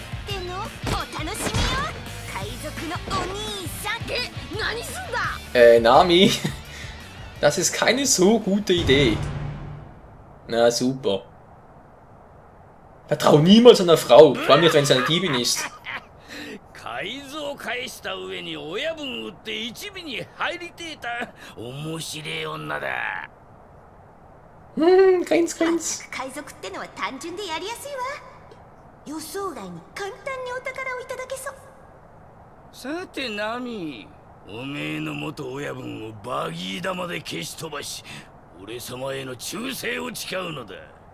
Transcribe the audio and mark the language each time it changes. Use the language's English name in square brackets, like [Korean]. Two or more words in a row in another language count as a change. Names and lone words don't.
[German] Nami, das ist keine so gute Idee. Na super. Vertrau niemals einer Frau, vor allem nicht, wenn sie eine Diebin ist. Grins, grins. [Japanese] さてナミ、おめえの元親分をバギー玉で消し飛ばし、俺様への忠誠を誓うのだ。